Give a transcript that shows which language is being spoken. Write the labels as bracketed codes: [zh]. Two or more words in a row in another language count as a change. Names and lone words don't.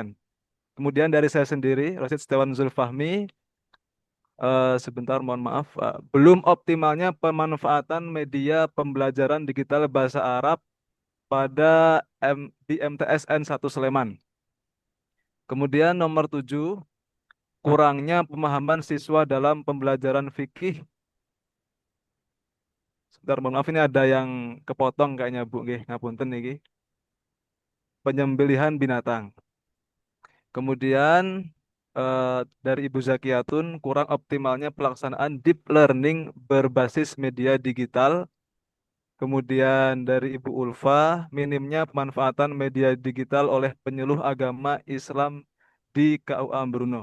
[id] Kemudian dari saya sendiri, Rosid Setiawan Zulfahmi, sebentar mohon maaf, belum optimalnya pemanfaatan media pembelajaran digital bahasa Arab pada di MTSN 1 Sleman. Kemudian nomor 7, kurangnya pemahaman siswa dalam pembelajaran fikih. Sebentar, mohon maaf ini ada yang kepotong kayaknya Bu, [jv] nggih, ngapunten niki. [id] Penyembelihan binatang. Kemudian dari Ibu Zakiyatun, kurang optimalnya pelaksanaan [en] deep learning [id] berbasis media digital. Kemudian dari Ibu Ulfa, minimnya pemanfaatan media digital oleh penyuluh agama Islam di KUA Bruno.